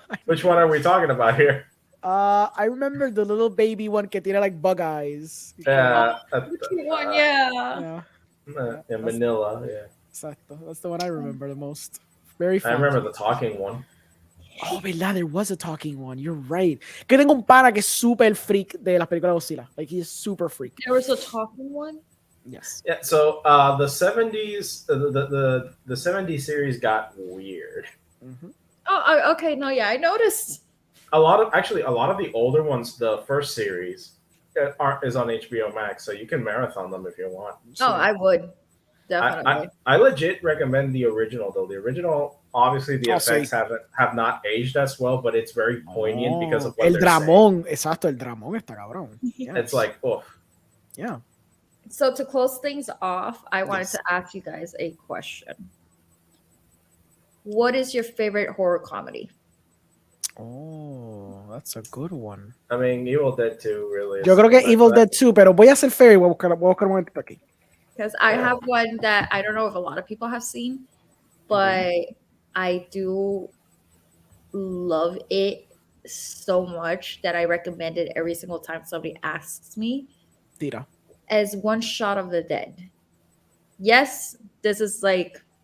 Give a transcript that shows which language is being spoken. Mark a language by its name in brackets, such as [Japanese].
[English] Which one are we talking about here? I remember the little baby one [Spanish] que tiene [English] like bug eyes. Yeah. In Manila, yeah. [Spanish] Exacto. [English] That's the one I remember the most. Very fun. I remember the talking one. Oh, [Spanish] verdad, [English] there was a talking one. You're right. [Spanish] Que tengo un pana que es [English] super freak [Spanish] de las películas de Godzilla. [English] Like, he's super freak. There was a talking one? Yes. Yeah, so the 70s, the 70s series got weird. Mm-hmm. Oh, okay. No, yeah, I noticed. A lot of the older ones, the first series, is on HBO Max, so you can marathon them if you want. So, I would. Definitely. I legit recommend the original, though. The original, obviously, the effects have not aged as well, but it's very poignant because of what [Spanish] el [English] they're [Spanish] dramón, [English] saying. [Spanish] Exacto, el dramón está cabrón. [English] Yes. It's like, oh. Yeah. So to close things off, I wanted to ask you guys a question. What is your favorite horror comedy? Oh, that's a good one. I mean, Evil Dead 2 really is. [Spanish] Yo creo que Evil Dead 2, pero voy a ser fair y voy a buscar un momentito aquí. [English] Because I have one that I don't know if a lot of people have seen, but I do love it so much that I recommend it every single time somebody asks me. [Spanish] Tira. [English] As One Shot of the Dead. Yes, this is like...